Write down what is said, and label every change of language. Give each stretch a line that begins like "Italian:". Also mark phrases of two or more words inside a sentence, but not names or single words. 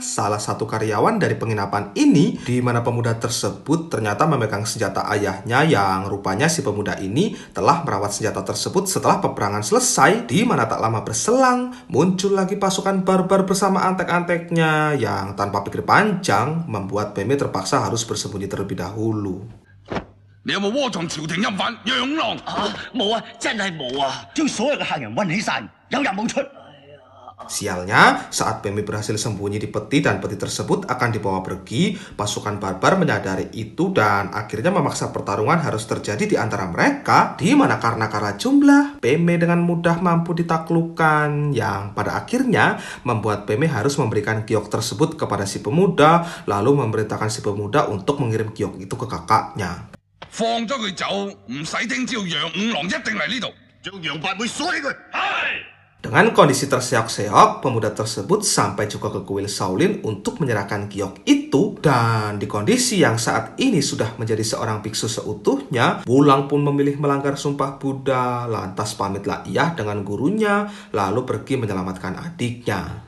Indonesian: salah satu karyawan dari penginapan ini, di mana pemuda tersebut ternyata memegang senjata ayahnya yang rupanya si pemuda ini telah merawat senjata tersebut setelah peperangan selesai, di mana tak lama berselang muncul lagi pasukan barbar bersama antek-anteknya yang tanpa pikir panjang membuat Peme terpaksa harus bersembunyi terlebih dahulu.
Cantonese: 你有冇窩藏朝廷陰犯養狼？冇啊，真係冇啊！將所有嘅客人韞起晒，有入冇出。
Indonesian: Sialnya, saat Peme berhasil sembunyi di peti dan peti tersebut akan dibawa pergi, pasukan barbar menyadari itu dan akhirnya memaksa pertarungan harus terjadi di antara mereka, di mana karena kalah jumlah, Peme dengan mudah mampu ditaklukkan, yang pada akhirnya membuat Peme harus memberikan giok tersebut kepada si pemuda, lalu memerintahkan si pemuda untuk mengirim giok itu ke kakaknya.
Cantonese: 放咗佢走，唔使聽朝楊五郎一定嚟呢度，將楊八妹鎖起佢。係。
Indonesian: Dengan kondisi terseok-seok, pemuda tersebut sampai juga ke kuil Shaolin untuk menyerahkan giok itu. Dan di kondisi yang saat ini sudah menjadi seorang biksu seutuhnya, Wulang pun memilih melanggar sumpah Buddha, lantas pamitlah ia dengan gurunya, lalu pergi menyelamatkan adiknya.